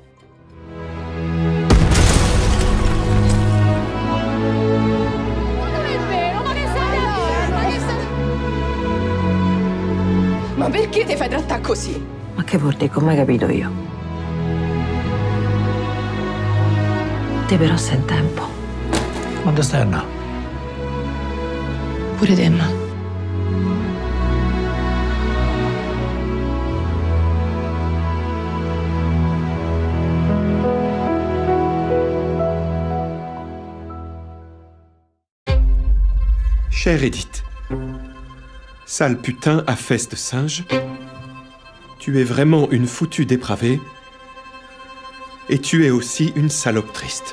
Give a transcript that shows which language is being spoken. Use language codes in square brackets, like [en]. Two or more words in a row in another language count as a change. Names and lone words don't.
[it] Ma perché ti fai trattare così? Ma che vuol dire? Come hai capito io? Te però sei in tempo. Quando stai a andare? Pure te, ma. [fr] Chère Edith, sale putain à fesses de singe, tu es vraiment une foutue dépravée et tu es aussi une salope triste.